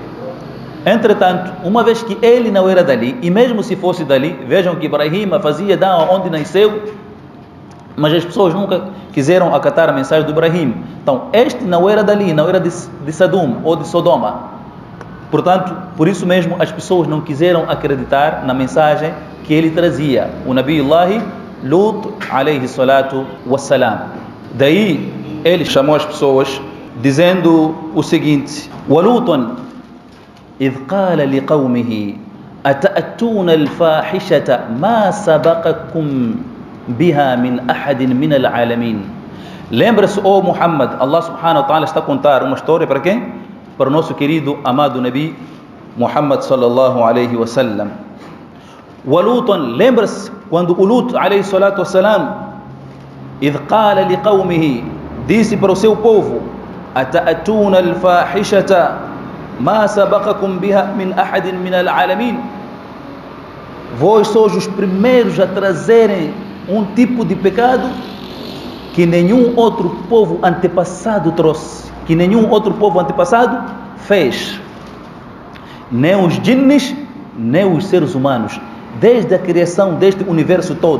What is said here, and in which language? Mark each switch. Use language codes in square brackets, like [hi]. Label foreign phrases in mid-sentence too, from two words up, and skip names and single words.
[pt] Entretanto, uma vez que ele não era dali, e mesmo se fosse dali, vejam que Ibrahim fazia da'wah onde nasceu, mas as pessoas nunca quiseram acatar a mensagem do Ibrahim. Então, este não era dali, não era de Sadum ou de Sodoma. Portanto, por isso mesmo as pessoas não quiseram acreditar na mensagem que ele trazia, o Nabiullah Lut [ar] عليه الصلاة والسلام. [pt] Daí ele chamou as pessoas dizendo o seguinte: [ar] وَلُوطٌ إِذْ قَالَ لِقَوْمِهِ أَتَأْتُونَ الْفَاحِشَةَ مَا سَبَقَكُمْ بِهَا مِنْ أَحَدٍ مِنَ الْعَالَمِينَ. [pt] Lembra-se, ó Muhammad, Allah [ar] سبحانه وتعالى [pt] está a contar uma história para quem? Para o nosso querido, amado Nabi Muhammad [ar] صلى الله عليه وسلم. وَلُوطٌ, [pt] lembra-se quando o Lut [ar] عليه الصلاة والسلام إِذْ قَالَ لِقَوْمِهِ, [pt] disse para o seu povo: [ar] أَتَأْتُونَ الْفَاحِشَةَ مَا سَبَقَكُمْ بِهَا مِنْ أَحَدٍ مِنَ الْعَالَمِينَ. [pt] Vós sois os primeiros a trazerem um tipo de pecado que nenhum outro povo antepassado trouxe, que nenhum outro povo antepassado fez. Nem os jinnis, nem os seres humanos, desde a criação deste universo todo.